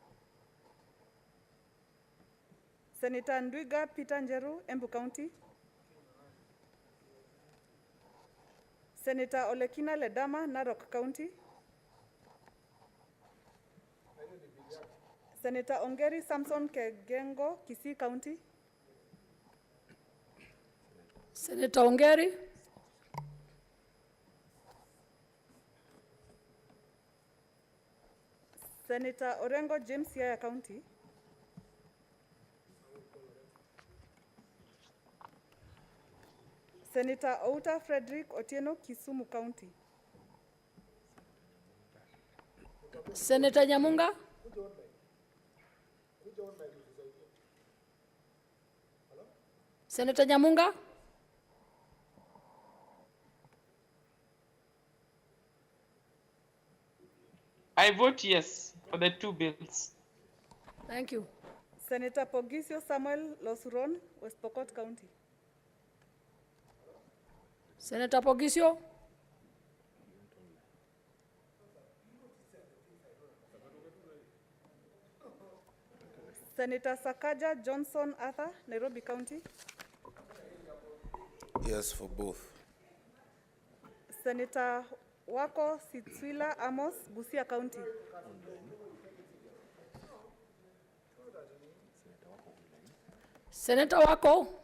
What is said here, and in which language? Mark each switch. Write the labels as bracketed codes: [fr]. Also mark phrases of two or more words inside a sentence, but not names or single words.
[en] Senator Ndwiga Peter Njeru, Embu County. Senator Olekina Ledama, Narok County. Senator Ongeri Samson Kegengo, Kisii County. Senator Ongeri. Senator Orengo James, Yaya County. Senator Outa Frederick Otieno, Kisumu County. Senator Nyamunga. Senator Nyamunga. I vote yes for the two bills. Thank you. Senator Pogisio Samuel Losuron, West Pokot County. Senator Pogisio. Senator Sakaja Johnson Arthur, Nairobi County. Yes for both. Senator Wako Sitswila Amos, Busia County. Senator Wako.